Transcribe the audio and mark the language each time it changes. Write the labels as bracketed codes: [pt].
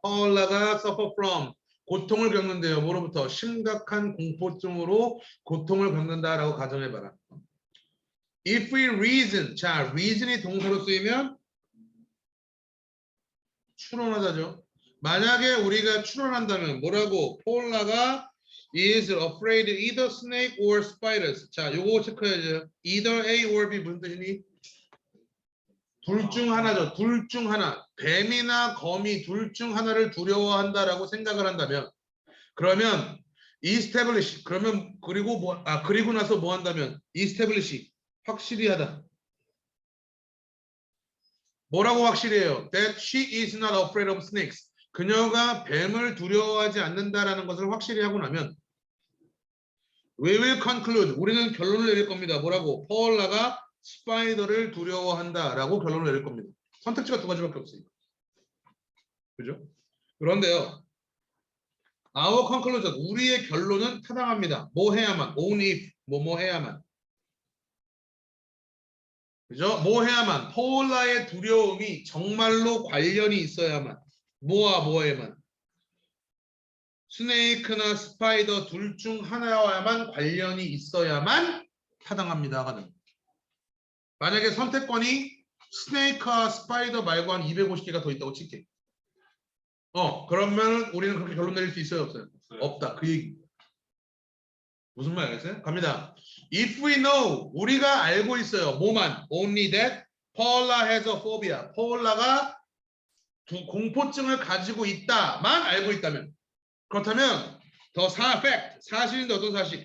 [ko] 파울라가 [en] suffer from [ko] 고통을 겪는데요. 뭐로부터? 심각한 공포증으로 고통을 겪는다라고 가정해봐라. [en] If we reason, [ko] 자, reason이 동사로 쓰이면 추론하다죠. 만약에 우리가 추론한다면 뭐라고? [en] 파울라가 is afraid either snake or spiders. [ko] 자, 요거 체크해야죠. either A or B 무슨 뜻이니? 둘 중 하나죠. 둘 중 하나. 뱀이나 거미 둘 중 하나를 두려워한다라고 생각을 한다면 그러면 establish 그러면 그리고 나서 뭐 한다면 establish 확실히 하다. 뭐라고 확실히 해요? [en] That she is not afraid of snakes. [ko] 그녀가 뱀을 두려워하지 않는다라는 것을 확실히 하고 나면 [en] we will conclude [ko] 우리는 결론을 내릴 겁니다. 뭐라고? 파울라가 스파이더를 두려워한다라고 결론을 내릴 겁니다. 선택지가 두 가지밖에 없으니까. 그죠? 그런데요. [en] Our conclusion, [ko] 우리의 결론은 타당합니다. 뭐 해야만, [en] only if, [ko] 뭐 해야만. 그죠? 뭐 해야만, 파울라의 두려움이 정말로 관련이 있어야만. 뭐에만. 스네이크나 스파이더 둘 중 하나와만 관련이 있어야만 타당합니다. 만약에 선택권이 스네이크와 스파이더 말고 한 250개가 더 있다고 칠게. 그러면 우리는 그렇게 결론 내릴 수 있어요? 없어요? 없다. 그 얘기. 무슨 말 알겠어요? 갑니다. [en] If we know, [ko] 우리가 알고 있어요. 뭐만? [en] Only that Paula has a phobia. [ko] 파울라가 공포증을 가지고 있다만 알고 있다면. 그렇다면 더 fact, 사실인데 어떤 사실?